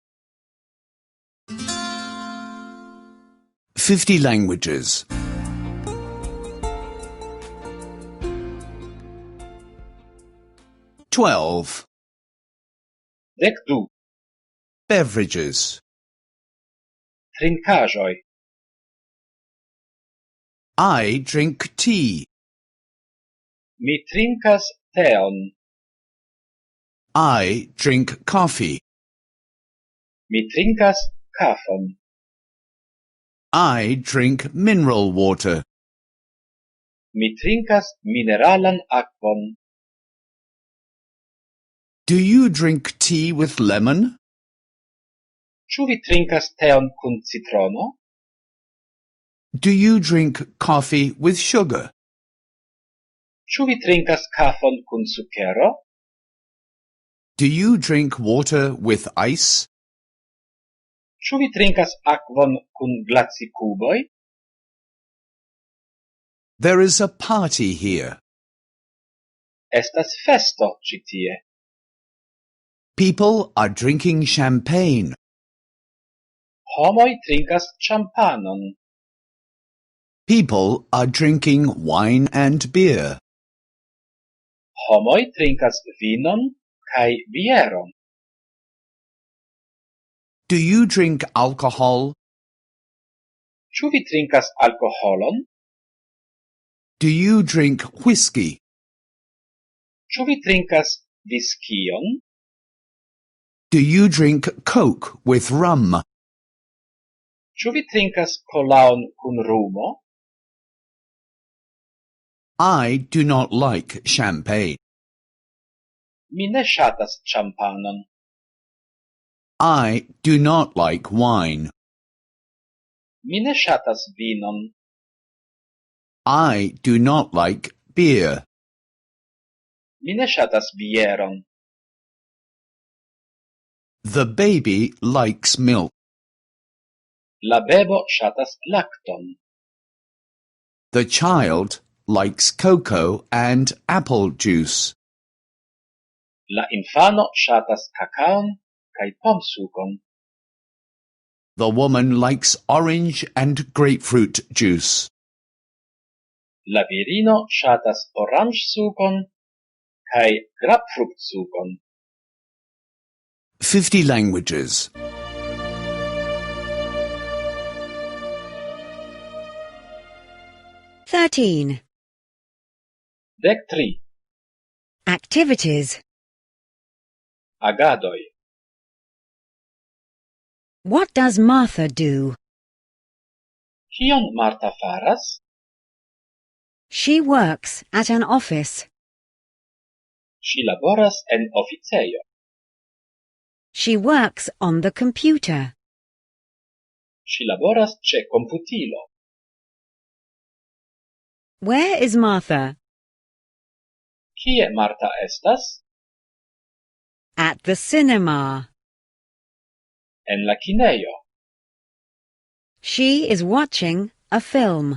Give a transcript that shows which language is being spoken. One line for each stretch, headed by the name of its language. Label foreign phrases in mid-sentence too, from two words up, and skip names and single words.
English: 50 languages. 12. 12. Beverages.
Esperanto: Trinkaĵoj.
English: I drink tea.
Esperanto: Mi trinkas teon.
English: I drink coffee.
Esperanto: Mi trinkas kafon.
English: I drink mineral water.
Esperanto: Mi trinkas mineralan akvon.
English: Do you drink tea with lemon?
Esperanto: Ĉu vi trinkas teon kun citrono?
English: Do you drink coffee with sugar?
Esperanto: Ĉu vi trinkas kafon kun sukero?
English: Do you drink water with ice?
Esperanto: Ĉu vi trinkas akvon kun glacikuboj?
English: There is a party here.
Esperanto: Estas festo ĉi tie.
English: People are drinking champagne.
Esperanto: Homoj trinkas ĉampanon.
English: People are drinking wine and beer.
Esperanto: Homoj trinkas vinon kaj bieron.
English: Do you drink alcohol?
Esperanto: Ĉu vi trinkas alkoholon?
English: Do you drink whiskey?
Esperanto: Ĉu vi trinkas viskion?
English: Do you drink Coke with rum?
Esperanto: Ĉu vi trinkas kolaon kun rumo?
English: I do not like champagne.
Esperanto: Mi ne ŝatas ĉampanon.
English: I do not like wine.
Esperanto: Mi ne ŝatas vinon.
English: I do not like beer.
Esperanto: Mi ne ŝatas bieron.
English: The baby likes milk.
Esperanto: La bebo ŝatas lakton.
English: The child likes cocoa and apple juice.
Esperanto: La infano ŝatas kakaon kaj pomsukon.
English: The woman likes orange and grapefruit juice.
Esperanto: La virino ŝatas oranĝsukon kaj grapefruktsukon.
English: 50 languages. 13. 13. Activities.
Esperanto: Agadoj.
English: What does Martha do?
Esperanto: Kion Marta faras?
English: She works at an office.
Esperanto: Ŝi laboras en oficejo.
English: She works on the computer.
Esperanto: Ŝi laboras ĉe komputilo.
English: Where is Martha?
Esperanto: Kie Marta estas?
English: At the cinema.
Esperanto: En la kinejo.
English: She is watching a film.